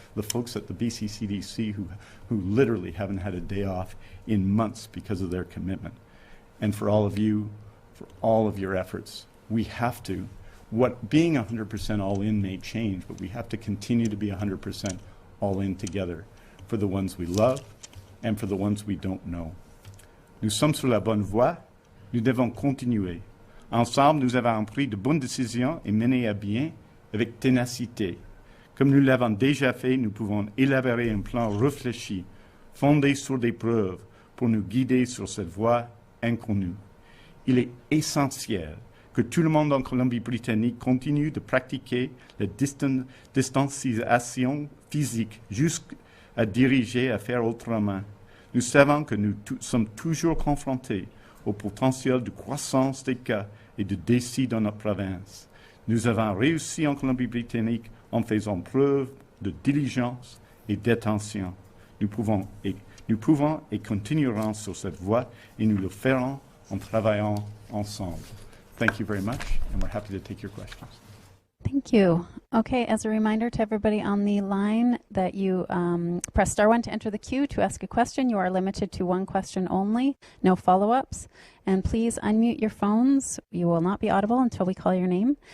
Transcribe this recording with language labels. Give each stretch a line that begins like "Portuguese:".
English: The folks at the BC CDC who literally haven't had a day off in months because of their commitment. And for all of you, for all of your efforts, we have to, being 100% all in may change, but we have to continue to be 100% all in together for the ones we love and for the ones we don't know.
French: Nous sommes sur la bonne voie, nous devons continuer. Ensemble, nous avons pris de bonnes décisions et mené à bien avec ténacité. Comme nous l'avons déjà fait, nous pouvons élaborer un plan réfléchi, fondé sur des preuves, pour nous guider sur cette voie inconnue. Il est essentiel que tout le monde en Colombie-Britannique continue de pratiquer la distanciation physique jusqu'à diriger à faire autrement. Nous savons que nous sommes toujours confrontés au potentiel de croissance des cas et de décès dans notre province. Nous avons réussi en Colombie-Britannique en faisant preuve de diligence et d'attention. Nous pouvons et continuerons sur cette voie, et nous le ferons en travaillant ensemble.
English: Thank you very much, and we're happy to take your questions. Thank you. Okay, as a reminder to everybody on the line that you press star 1 to enter the queue to ask a question. You are limited to one question only, no follow-ups. And please unmute your phones. You will not be audible until we call your name.